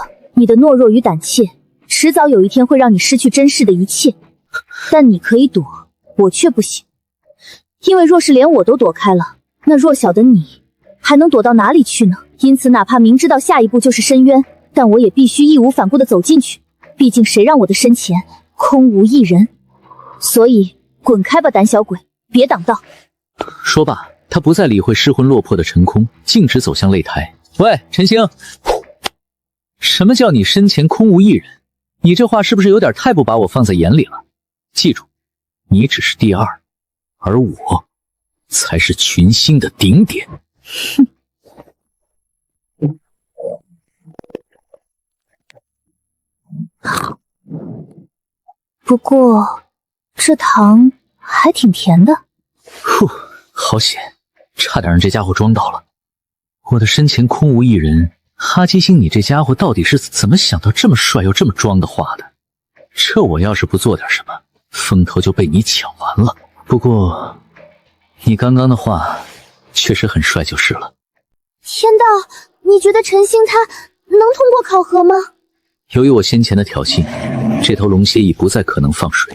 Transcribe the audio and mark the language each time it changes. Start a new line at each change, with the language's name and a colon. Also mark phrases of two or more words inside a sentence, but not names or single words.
Chinese: 你的懦弱與膽怯，遲早有一天會讓你失去真實的一切。但你可以躲，我卻不行。因為若是連我都躲開了，那弱小的你還能躲到哪裡去呢？因此，哪怕明知道下一步就是深淵，但我也必須義無反顧地走進去。畢竟誰讓我的身前空無一人？所以滾開吧，膽小鬼，別擋道。說罷，他不再理會失魂落魄的陳空，徑直走向擂台。喂，陳星，什麼叫你身前空無一人？你這話是不是有點太不把我放在眼裡了？記住，你只是第2，而我才是群星的頂點。哼。不過这糖還挺甜的。呼，好險，差點讓這家伙裝到了。我的身前空無一人，哈基星，你這家伙到底是怎麼想到這麼帥又這麼裝的話的？這我要是不做點什麼，風頭就被你搶完了。不過你剛剛的話確實很帥就是了。天道，你覺得陳星他能通過考核嗎？由於我先前的挑釁，這頭龍蠍已不再可能放水。